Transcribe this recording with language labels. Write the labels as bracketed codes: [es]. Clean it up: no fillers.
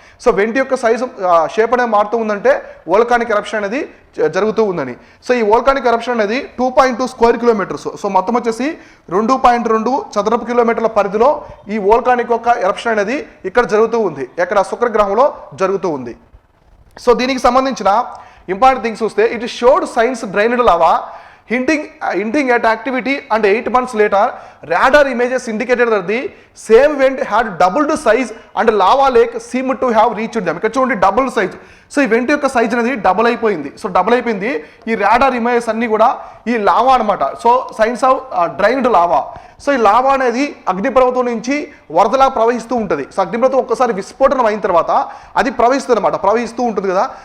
[te] So వెంట యొక్క size shape అనేది మారుతూ ఉందంటే వోల్కానిక్ ఎరప్షన్ అనేది జరుగుతూ ఉందని. సో ఈ వోల్కానిక్ ఎరప్షన్ అనేది 2.2 స్క్వేర్ కిలోమీటర్స్, సో మొత్తం వచ్చేసి 2.2 చదరపు కిలోమీటర్ల పరిధిలో ఈ వోల్కానిక్ యొక్క ఎరప్షన్ అనేది ఇక్కడ జరుగుతూ ఉంది, ఇక్కడ శుక్రగ్రహంలో జరుగుతూ ఉంది. సో దీనికి సంబంధించిన ఇంపార్టెంట్ థింగ్స్ చూస్తే [en] It showed signs drained lava hinting at activity, and 8 months later radar images indicated that the same vent had doubled size and lava lake seemed to have reached them. [te] ఇక్కడ చూడండి double size. So ఈ vent యొక్క size అనేది double అయిపోయింది. So double అయిపోయింది. ఈ radar images అన్నీ కూడా ఈ లావా అనమాట. So science of drained lava. So ఈ లావా అనేది అగ్నిపర్వతం నుంచి వరదలా ప్రవహిస్తూ ఉంటుంది. సో అగ్నిపర్వతం ఒక్కసారి విస్ఫోటనం అయిన తర్వాత అది ప్రవహిస్తుంది అనమాట, ప్రవహిస్తూ ఉంటుంది కదా.